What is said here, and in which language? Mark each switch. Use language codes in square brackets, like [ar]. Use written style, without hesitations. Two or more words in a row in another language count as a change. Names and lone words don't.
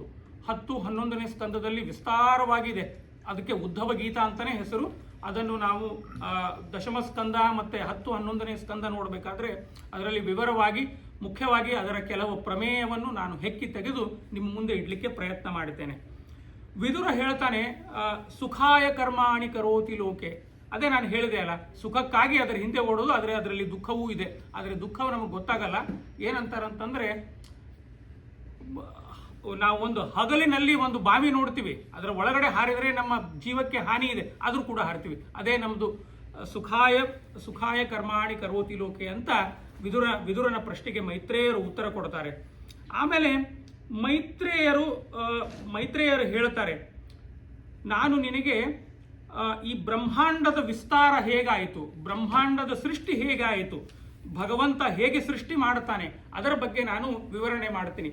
[kn] 10, 11ನೇ ಸ್ಕಂದದಲ್ಲಿ ವಿಸ್ತಾರವಾಗಿದೆ. ಅದಕ್ಕೆ ಉದ್ಧವ ಗೀತಾ ಅಂತಾನೆ ಹೆಸರು. ಅದನ್ನು ನಾವು ದಶಮ ಸ್ಕಂದ ಮತ್ತು 10, 11ನೇ ಸ್ಕಂದ ನೋಡಬೇಕಾದ್ರೆ ಅದರಲ್ಲಿ ವಿವರವಾಗಿ ಮುಖ್ಯವಾಗಿ ಅದರ ಕೆಲವು ಪ್ರಮೇಯವನ್ನು ನಾನು ಹೆಕ್ಕಿ ತೆಗೆದು ನಿಮ್ಮ ಮುಂದೆ ಇಡಲಿಕ್ಕೆ ಪ್ರಯತ್ನ ಮಾಡುತ್ತೇನೆ. ವಿದುರ ಹೇಳ್ತಾನೆ, [sa] सुखाय कर्माणि करोति लोके. [kn] ಅದೇ ನಾನು ಹೇಳಿದೆ ಅಲ್ಲ, ಸುಖಕ್ಕಾಗಿ ಅದರ ಹಿಂದೆ ಓಡೋದು, ಆದರೆ ಅದರಲ್ಲಿ ದುಃಖವೂ ಇದೆ. ಆದರೆ ದುಃಖವು ನಮಗೆ ಗೊತ್ತಾಗಲ್ಲ. ಏನಂತಾರಂತಂದರೆ, ನಾವು ಒಂದು ಹಗಲಿನಲ್ಲಿ ಒಂದು ಬಾವಿ ನೋಡ್ತೀವಿ, ಅದರ ಒಳಗಡೆ ಹಾರಿದರೆ ನಮ್ಮ ಜೀವಕ್ಕೆ ಹಾನಿ ಇದೆ, ಆದರೂ ಕೂಡ ಹಾರ್ತೀವಿ. ಅದೇ ನಮ್ಮದು [sa] सुखाय कर्माणि करोति लोके [kn] ಅಂತ ವಿದುರನ ಪ್ರಶ್ನೆಗೆ ಮೈತ್ರೇಯರು ಉತ್ತರ ಕೊಡ್ತಾರೆ. ಆಮೇಲೆ ಮೈತ್ರೇಯರು ಹೇಳ್ತಾರೆ, ನಾನು ನಿನಗೆ ಈ ಬ್ರಹ್ಮಾಂಡದ ವಿಸ್ತಾರ ಹೇಗಾಯಿತು, ಬ್ರಹ್ಮಾಂಡದ ಸೃಷ್ಟಿ ಹೇಗಾಯಿತು, ಭಗವಂತ ಹೇಗೆ ಸೃಷ್ಟಿ ಮಾಡುತ್ತಾನೆ ಅದರ ಬಗ್ಗೆ ನಾನು ವಿವರಣೆ ಮಾಡ್ತೀನಿ.